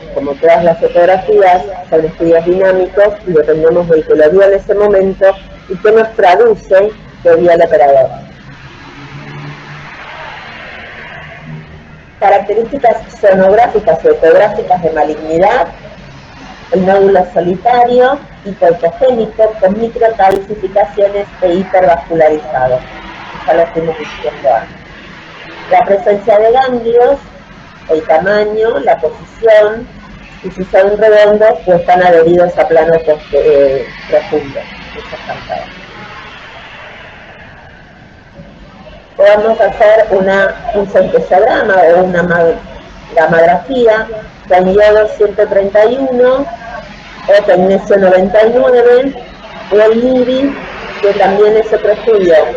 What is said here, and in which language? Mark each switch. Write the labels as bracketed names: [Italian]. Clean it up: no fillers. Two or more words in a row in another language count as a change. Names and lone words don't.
[Spanish] Como todas las fotografías son estudios dinámicos y dependemos del que lo vio en ese momento y que nos traduce que vio el operador. Características sonográficas o ecográficas de malignidad: el nódulo solitario, hipocogénico, con microcalcificaciones e hipervascularizado. Ya lo estuvimos diciendo antes. La presencia de ganglios, el tamaño, la posición, y si son redondos o están adheridos a planos profundos. Podemos hacer un centellograma o una gamografía con iodo 131 o tecnesio 99 o el NIRI, que también es otro estudio